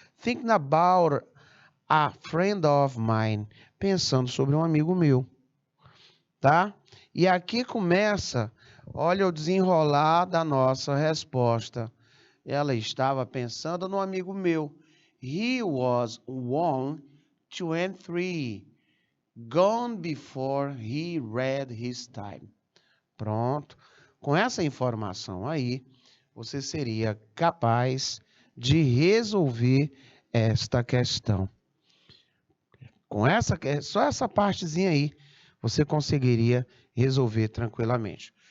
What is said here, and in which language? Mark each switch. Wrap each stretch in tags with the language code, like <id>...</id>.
<en>Thinking about a friend of mine.</en> <pt>Pensando sobre um amigo meu. Tá? E aqui começa, olha o desenrolar da nossa resposta. Ela estava pensando no amigo meu.</pt> <en>He was 123, gone before he read his time.</en> <pt>Pronto. Com essa informação aí, você seria capaz de resolver esta questão. Com só essa partezinha aí, você conseguiria resolver tranquilamente.</pt>